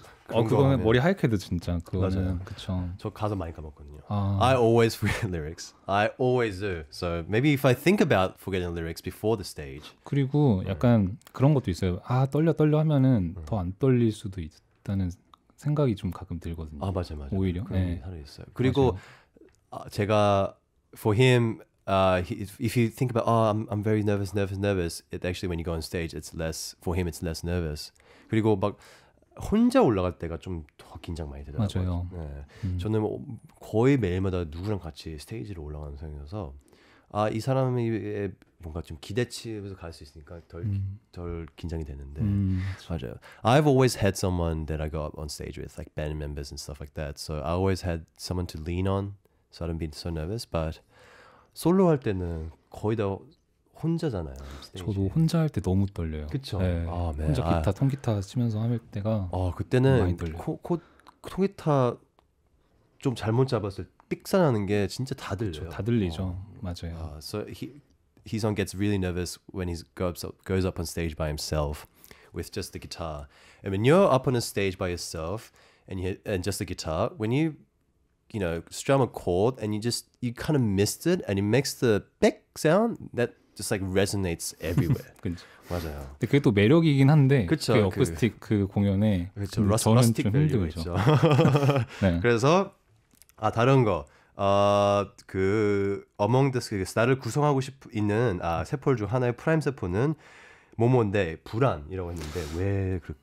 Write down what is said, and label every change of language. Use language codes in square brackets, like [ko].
[ko] 그거는 머리 하얗게도 진짜 그거는 그렇죠. 저 가사 많이 까먹거든요. 아. [en] I always forget lyrics. I always do. So maybe if I think about forgetting lyrics before the stage. [ko] 그리고 약간 그런 것도 있어요. 아, 떨려 하면은 더 안 떨릴 수도 있다는 생각이 좀 가끔 들거든요. 아, 맞아. 오히려. 그런 게 하나 있어요. 그리고 제가 [en] for him if you think about I'm very nervous, it actually when you go on stage it's less for him it's less nervous. [ko] 그리고 막 혼자 올라갈 때가 좀 더 긴장 많이 되더라고요. 맞아요. 네. 저는 거의 매일마다 누구랑 같이 스테이지로 올라가는 상황이어서 이 사람이 뭔가 좀 기대치에서 갈 수 있으니까 덜 긴장이 되는데 맞아요. [en] I've always had someone that I go up on stage with, like band members and stuff like that. So I always had someone to lean on, so I don't be so nervous. But [ko] 솔로 할 때는 거의 다 혼자잖아요. 스테이지. 저도 혼자 할 때 너무 떨려요. 그쵸? 네. 네. 혼자 통기타 치면서 할 때가 그때는 많이 떨려요. 통기타 좀 잘못 잡았을 때 삑사나는 게 진짜 다 들려요. 다 들리죠. 맞아요. [en] So Heeson gets really nervous when he goes up on stage by himself with just the guitar. And when you're up on a stage by yourself and just the guitar, when you strum a chord and you kind of missed it and it makes the 빽 sound that just like resonates everywhere. [ko] 맞아요. 근데 그게 또 매력이긴 한데 그쵸, 그 어쿠스틱 그 공연에 그렇죠. 저는 좀 힘들죠. 네. 그래서 다른 거. 그 [en] Among the [ko] 나를 구성하고 있는 세포 중 하나의 프라임 세포는 모모인데 불안이라고 했는데 왜